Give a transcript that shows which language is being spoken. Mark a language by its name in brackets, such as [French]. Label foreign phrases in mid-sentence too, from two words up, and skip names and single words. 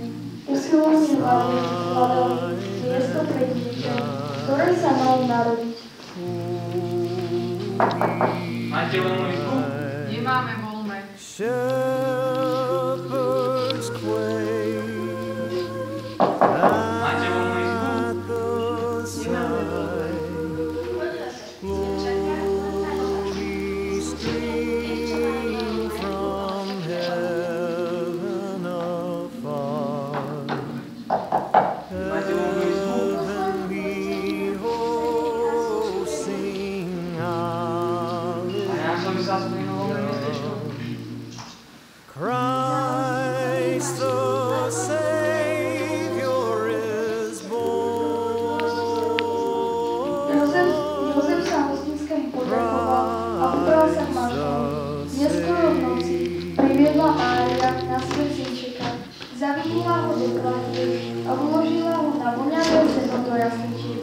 [Slovak] Usilovne hľadali miesto pre dieťa, ktoré sa malo narodiť. Máte voľnú izbu? Nemáme voľné. [English] Shepherds quake [Slovak] Máte voľnú izbu? [English] at the sight. Glory stream from heaven afar. [Slovak] Máte voľnú izbu? [English] Heavenly hosts sing hallelujah. [Slovak] A ja som myslel, že na voľné miestečko. [English] Christ the Savior is born. [Slovak] Jozef sa hostinskému poďakoval a vybral sa k manželovi. Neskoro v noci priviedla Mária na svet synčeka, zavinula ho do klaniek a uložila ho na voňavé seno do jasličiek.